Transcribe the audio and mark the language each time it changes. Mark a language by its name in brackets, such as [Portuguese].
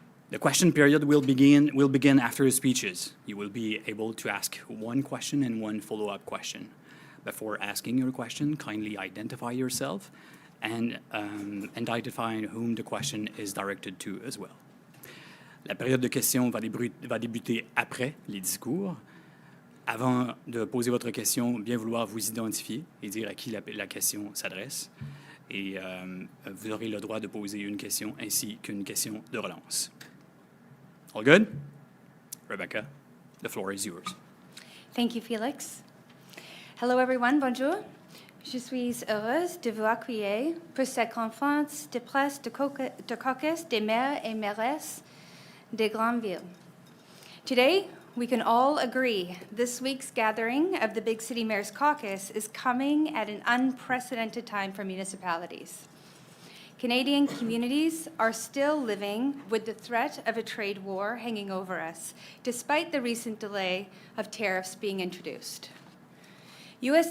[English] The question period will begin after the speeches. You will be able to ask one question and one follow-up question. Before asking your question, kindly identify yourself and identify whom the question is directed to as well. [French] La période de questions va débuter après les discours. Avant de poser votre question, bien vouloir vous identifier et dire à qui la question s'adresse. Et vous aurez le droit de poser une question ainsi qu'une question de relance. [English] All good? Rebecca, the floor is yours. Thank you, Félix. Hello, everyone. Bonjour. [French] Je suis heureuse de vous accueillir pour cette conférence de presse de caucus des maires et mairesses des grandes villes. [English] Today, we can all agree this week's gathering of the Big City Mayors Caucus is coming at an unprecedented time for municipalities. Canadian communities are still living with the threat of a trade war hanging over us, despite the recent delay of tariffs being introduced. U.S.